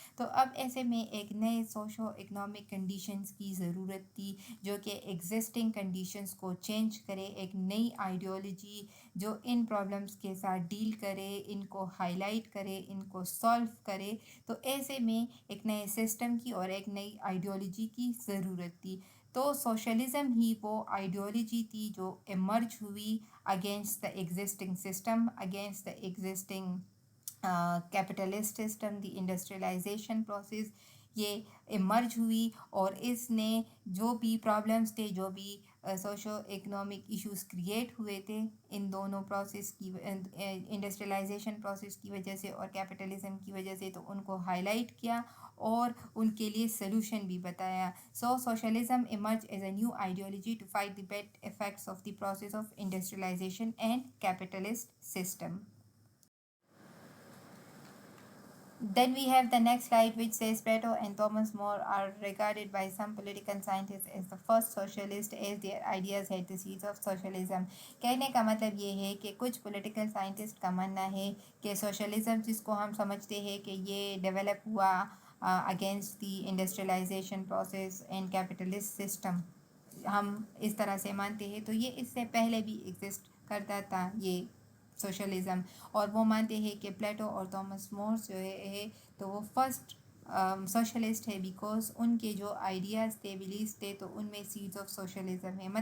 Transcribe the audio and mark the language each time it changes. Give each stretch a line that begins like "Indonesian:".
Urdu: تو اب ایسے میں ایک نئے سوشو اکنامک کنڈیشنز کی ضرورت تھی جو کہ ایگزسٹنگ کنڈیشنز کو چینج کرے، ایک نئی آئیڈیالوجی جو ان پرابلمس کے ساتھ ڈیل کرے، ان کو ہائی لائٹ کرے، ان کو سالو کرے. تو ایسے میں ایک نئے سسٹم کی اور ایک نئی آئیڈیالوجی کی ضرورت تھی. تو سوشلزم ہی وہ آئیڈیالوجی تھی جو ایمرج ہوئی against the existing system, against the existing capitalist system, the industrialisation process. یہ ایمرج ہوئی اور اس نے جو بھی پرابلمس تھے، جو بھی سوشو اکنامک ایشوز کریٹ ہوئے تھے ان دونوں پروسیس کی، انڈسٹریلائزیشن پروسیس کی وجہ سے اور کیپٹلزم کی وجہ سے، تو ان کو ہائی لائٹ کیا اور ان کے لیے سلوشن بھی بتایا.
English: So socialism emerge as a new ideology to fight the bad effects of the process of industrialisation and capitalist system. Then we have the next slide which says Plato and Thomas More are regarded by some political scientists as the first socialist as their ideas had the seeds of socialism.
Urdu: کہنے کا مطلب یہ ہے کہ کچھ political scientist کا ماننا ہے کہ سوشلزم جس کو ہم سمجھتے ہیں کہ یہ ڈیولپ ہوا against the industrialisation process and capitalist system, ہم اس طرح سے مانتے ہیں. تو یہ اس سے پہلے بھی ایگزسٹ کرتا تھا یہ سوشلزم، اور وہ مانتے ہیں کہ پلیٹو اور تھامس مورس جو ہے تو وہ فرسٹ سوشلسٹ ہے بیکاز ان کے جو آئیڈیاز تھے، بلیفس تھے، تو ان میں سیڈز آف سوشلزم ہے.